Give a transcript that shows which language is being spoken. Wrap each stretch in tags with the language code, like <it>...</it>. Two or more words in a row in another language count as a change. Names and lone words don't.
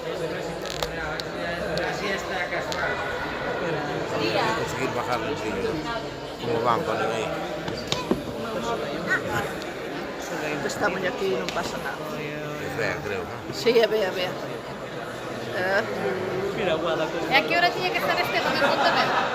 <es>Conseguir bajarle, sí. Como van, ponen ahí.</es> <gl>Estamos aquí, non pasa nada.</gl> <es>Es fea, creo, ¿no? Si, a ver.</es> <gl>E a que hora tiña que estar Esteban en Pontevedra?</gl>